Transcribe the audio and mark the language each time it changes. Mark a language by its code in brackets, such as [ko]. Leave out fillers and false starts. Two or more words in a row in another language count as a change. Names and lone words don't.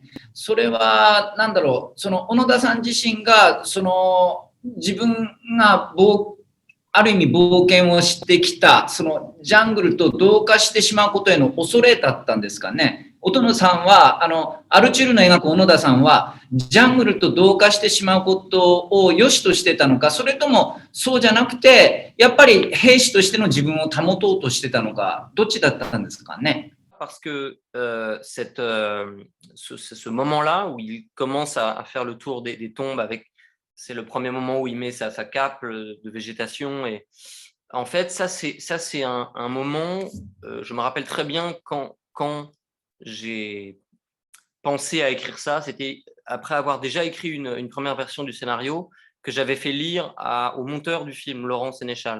[ja] それはなんだろう、その小野田さん自身が自分がある意味冒険をしてきたそのジャングルと同化してしまうことへの恐れだったんですかね。音野さんはアルチュールの描く小野田さんはジャングルと同化してしまうことを良しとしてたのか、それともそうじゃなくてやっぱり兵士としての自分を保とうとしてたのか、どっちだったんですかね。 [fr] Parce que ce moment-là où il commence à faire le tour des tombes, c'est le premier moment où il met sa cape de végétation. Et en fait, ça c'est un moment, je me rappelle très bien quand j'ai pensé à écrire ça, c'était après avoir déjà écrit une première version du scénario que j'avais fait lire au monteur du film, Laurent Sénéchal.